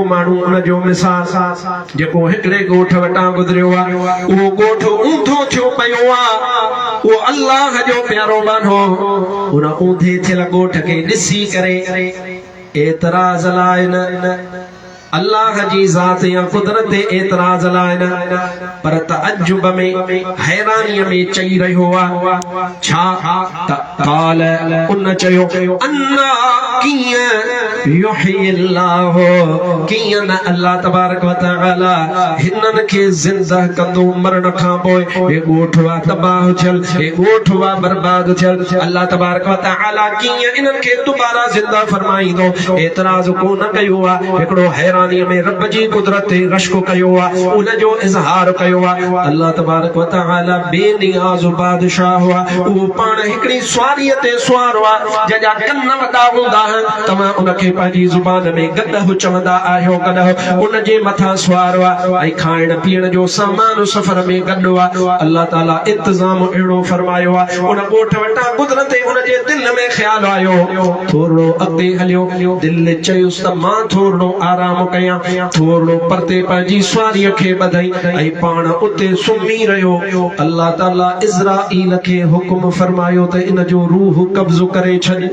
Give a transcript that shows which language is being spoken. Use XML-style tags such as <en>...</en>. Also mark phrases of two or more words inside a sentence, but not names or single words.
<sd>माण्हू उन जो मिसाल जेको हिकिड़े ॻोठ वटां गुज़रियो आहे उहो ॻोठ ऊंधो थियो पियो आहे उहो अल्लाह जो प्यारो बानो उन ऊंधे थियल ॻोठ खे ॾिसी करे एतराज़ लाइ न अल्लाह जी ज़ात या कुदरत एतराज़ लाइ न पर तअज्जुब में हैरानीअ में चई रहियो आहे छा क़ाल उन चयो अन्ना कीअं युह्यिल्लाहु कीअं न</sd> <ar>الله تبارك وتعالى</ar> <sd>हिननि खे ज़िंदा कंदो मरण खां पोइ हे ॻोठ वा तबाह थियल हे ॻोठ वा बर्बाद थियल</sd> <ar>الله تبارك وتعالى</ar> <sd>कीअं इन्हनि खे दुबारा ज़िंदा फरमाईंदो एतराज़ कोन कयो आहे हिकिड़ो हैरानीअ में रब जी कुदरत ते रश्क कयो आहे उन जो इज़हार कयो आहे</sd> <ar>الله تبارك وتعالى</ar> <sd>बेनियाज़ बादशाह आहे उहो पाण हिकिड़ी सुवारीअ ते सुवारो आहे जंहिंजा कन वॾा हूंदा आहिनि तव्हां उनखे पंहिंजी ज़ुबान में गॾु चवंदा आहियो कॾहिं उन जे मथां सुवारो आहे ऐं खाइण पीअण जो सामान सफ़र में गॾु आहे अल्लाह ताला इंतज़ाम अहिड़ो फरमायो आहे उन ॻोठ वटां गुज़रंदे उन जे दिलि में ख़्यालु आयो थोरो अॻिते हलियो दिलि चयुसि त मां थोरो आराम कयां थोरो परते पंहिंजी सुवारीअ खे ॿधई ऐं पाण उते सुम्ही रहियो अल्लाह ताला इज़राईल खे हुकुम फरमायो त इन जो रूह कब्ज़ो करे छॾ</sd>